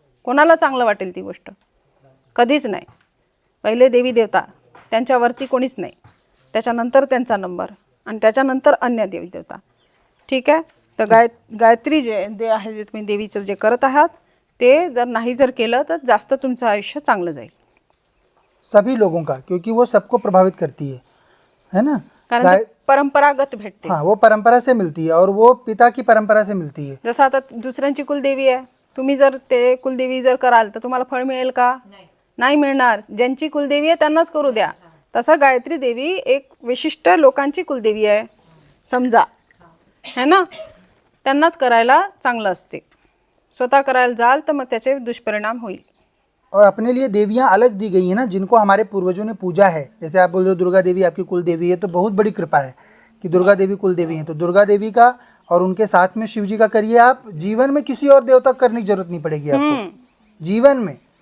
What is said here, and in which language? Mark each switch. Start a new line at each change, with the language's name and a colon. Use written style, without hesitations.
Marathi: कोणाला चांगलं वाटेल ती गोष्ट? कधीच नाही. पहिले देवी देवता, त्यांच्यावरती कोणीच नाही, त्याच्यानंतर त्यांचा नंबर आणि त्याच्यानंतर अन्य देवी देवता. ठीक आहे. तर गायत्री जे आहे, जे तुम्ही देवीचं जे करत आहात ते जर नाही जर केलं तर जास्त तुमचं आयुष्य चांगलं जाईल.
Hindi: सभी लोगों का, क्योंकि वो सबको प्रभावित करती है ना.
Marathi: कारण ते परंपरागत भेटते.
Hindi: हाँ, वो परंपरा से मिलती है और वो पिता की परंपरा से मिलती है.
Marathi: जसं आता दुसऱ्यांची कुलदेवी आहे, तुम्ही जर ते कुलदेवी जर कराल तर तुम्हाला फळ मिळेल का? नाही मिळणार. ज्यांची कुलदेवी आहे त्यांनाच करू द्या. तसं गायत्री देवी एक विशिष्ट लोकांची कुलदेवी आहे समजा, है ना, त्यांनाच करायला चांगलं असते. स्वतः करायला जाल तर मग त्याचे दुष्परिणाम होईल.
Hindi: और अपने लिए देवियां अलग दी गई हैं ना, जिनको हमारे पूर्वजों ने पूजा है. जैसे आप बोल रहे हो दुर्गा देवी आपकी कुल देवी है, तो बहुत बड़ी कृपा है कि दुर्गा देवी कुल देवी हैं. तो दुर्गा देवी का और उनके साथ में शिव जी का करिए आप. जीवन में किसी और देवता करने की जरूरत नहीं पड़ेगी आपको जीवन में.